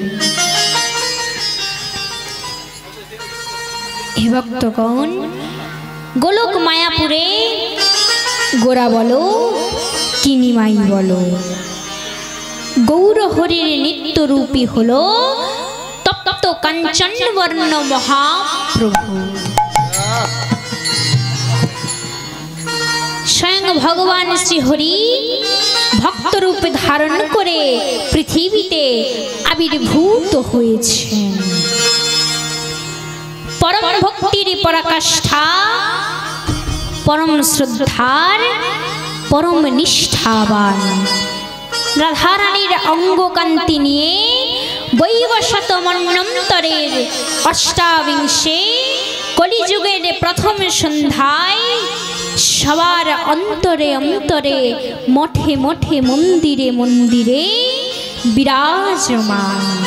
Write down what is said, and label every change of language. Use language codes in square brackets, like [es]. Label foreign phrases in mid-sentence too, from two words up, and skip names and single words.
[bn] হে ভক্তগণ, গোলক মায়াপুরে গোরা বলো কিনিমাই বলো, গৌর হরির নিত্যরূপী হলো তপ্ত কাঞ্চন বর্ণ মহাপ্রভু। স্বয়ং ভগবান শ্রীহরি ভক্ত রূপে ধারণ করে পৃথিবীতে আবির্ভূত হয়েছেন। পরম ভক্তির পরাকাষ্ঠা পরম শ্রদ্ধার পরম নিষ্ঠাবান রাধা রানীর অঙ্গকান্তি নিয়ে বৈবস্বত মন্বন্তরের অষ্টাবিংশে কলিযুগের প্রথম সন্ধ্যায় সবার অন্তরে অন্তরে মঠে মঠে মন্দিরে মন্দিরে বিরাজমান।